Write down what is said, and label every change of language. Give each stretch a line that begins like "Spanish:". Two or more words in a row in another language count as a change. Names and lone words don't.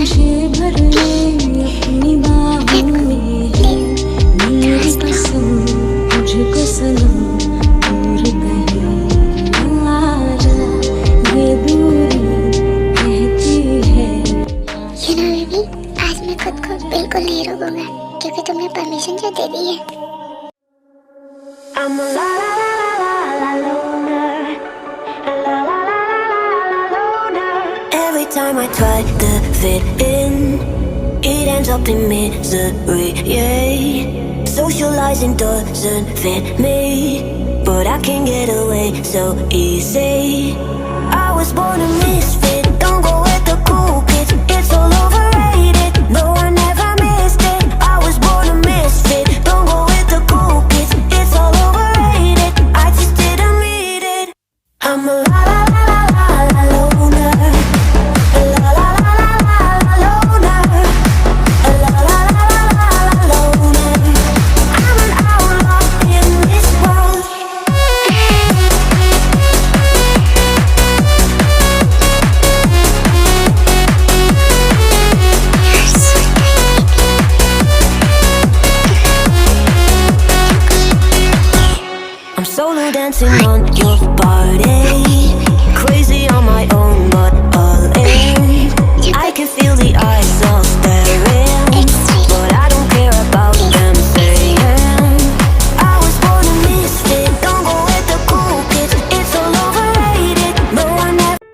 Hindi: तुझे भर ले अपनी बाहों में, मेरी कसम तुझको सनम, दूर कहीं न आ जा, ये दूरी कहती है। बेबी, आज मैं खुद को बिल्कुल नहीं रोकूंगा क्योंकि तुमने परमिशन जो दे दी है।
English: I'm a la la la la la la loner, a la la la la la la loner. Every time I try to fit in, it ends up in misery. Yeah, socializing doesn't fit me, but I can get away so easy. I was born a misfit. Don't go with the cool kids. It's all overrated. No, I never missed it. I was born a misfit. Don't go with the cool kids. It's all overrated. I just didn't read it. I'm a la la la la la la loner. A la la la la la la loner. A la la la la la la loner. I'm an outlaw in this world. I'm solo dancing on your body, crazy on my own but all in. I can feel the eyes all staring, but I don't care about them saying I was born a misfit. Don't go with the cool kids. It's all overrated. No, I never.